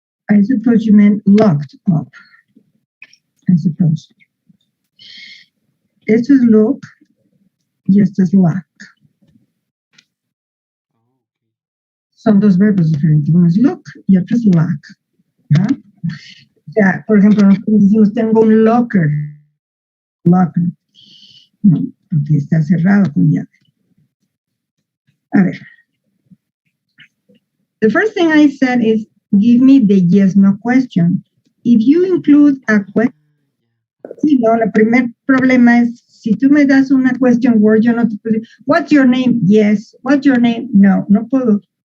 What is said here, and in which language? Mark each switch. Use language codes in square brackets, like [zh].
[en] I suppose you meant locked up. I suppose. [es] Esto es lock y esto es lock. Son dos verbos diferentes. Uno es lock y otro es lock. ¿Ah? O sea, por ejemplo, nosotros decimos tengo un locker. Locker. No, porque está cerrado con llave. A ver. [en] The first thing I said is give me the yes, no question. If you include a question, [es] sí, no, el primer problema es si tú me das una question word, yo no te puedo decir, [en] what's your name? Yes. What's your name? [es] No, no puedo.